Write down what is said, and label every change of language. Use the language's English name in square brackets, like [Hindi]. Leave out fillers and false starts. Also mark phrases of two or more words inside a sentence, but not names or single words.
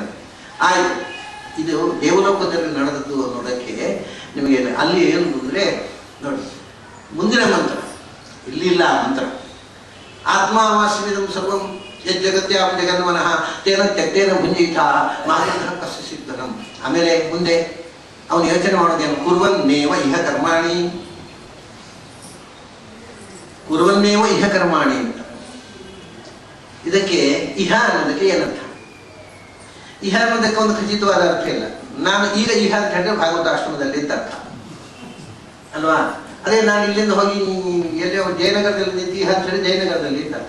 [Kannada] ಆಯಿತು, ಇದು ದೇವಲೋಕದಲ್ಲಿ ನಡೆದದ್ದು ಅನ್ನೋದಕ್ಕೆ ನಿಮಗೆ ಅಲ್ಲಿ ಏನು ಅಂದರೆ ನೋಡಿ, ಮುಂದಿನ ಮಂತ್ರ ಇಲ್ಲಿಲ್ಲ. [Sanskrit] ಮಂತ್ರ ಆತ್ಮಾವಾಸ್ಯವಿದಂ ಸರ್ವಂ ಯಜ್ಜಗತ್ಯಾಂ ಜಗನ್ಮನಃ ತೇನ ತ್ಯಕ್ತೇನ ಭುಂಜಿತ ಮಾನಂತರ ಕಸ್ಯ ಸಿದ್ಧನಂ. [Kannada] ಆಮೇಲೆ ಮುಂದೆ ಅವನು ಯೋಚನೆ ಮಾಡೋದೇನು? [Sanskrit] ಕುರ್ವನ್ನೇವ ಇಹ ಕರ್ಮಾಣಿ, ಕುರ್ವನ್ನೇವ ಇಹ ಕರ್ಮಾಣಿ [Kannada] ಅಂತ. ಇದಕ್ಕೆ ಇಹ ಅನ್ನೋದಕ್ಕೆ ಏನರ್ಥ? ಇಹ ಅನ್ನೋದಕ್ಕೆ ಒಂದು ಖಚಿತವಾದ ಅರ್ಥ ಇಲ್ಲ. ನಾನು ಈಗ ಇಹ ಅಂತ ಹೇಳಿದ್ರೆ ಭಾಗವತ ಆಶ್ರಮದಲ್ಲಿ ಅಂತ ಅರ್ಥ ಅಲ್ವಾ? ಅದೇ ನಾನು ಇಲ್ಲಿಂದ ಹೋಗಿ ಎಲ್ಲೋ ಜಯನಗರದಲ್ಲಿ ನಿಂತು ಇಹ ಅಂತ ಹೇಳಿ ಜಯನಗರದಲ್ಲಿ ಅಂತ ಅರ್ಥ.